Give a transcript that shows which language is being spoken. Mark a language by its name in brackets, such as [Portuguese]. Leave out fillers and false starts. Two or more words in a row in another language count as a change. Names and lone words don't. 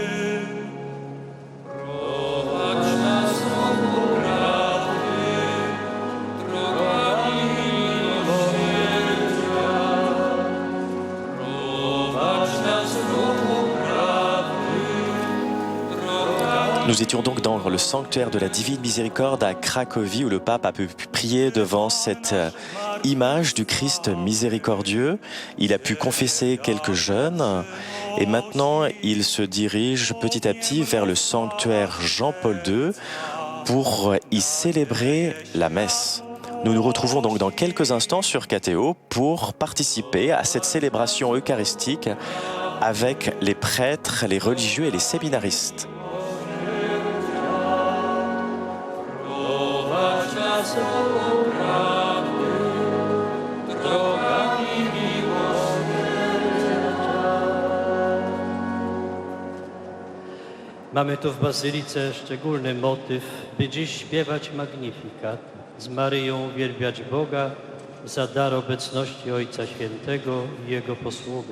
[Polish] Prowadź nas do prawdy, drogami miłosierdzia. Prowadź nas do [French] Nous étions donc dans le sanctuaire de la Divine Miséricorde à Cracovie où le pape a pu prier devant cette image du Christ miséricordieux. Il a pu confesser quelques jeûnes et maintenant il se dirige petit à petit vers le sanctuaire Jean-Paul II pour y célébrer la messe. Nous nous retrouvons donc dans quelques instants sur KTO pour participer à cette célébration eucharistique avec les prêtres, les religieux et les séminaristes. [Polish] Mamy tu w Bazylice szczególny motyw, by dziś śpiewać Magnifikat, z Maryją uwielbiać Boga za dar obecności Ojca Świętego i Jego posługę.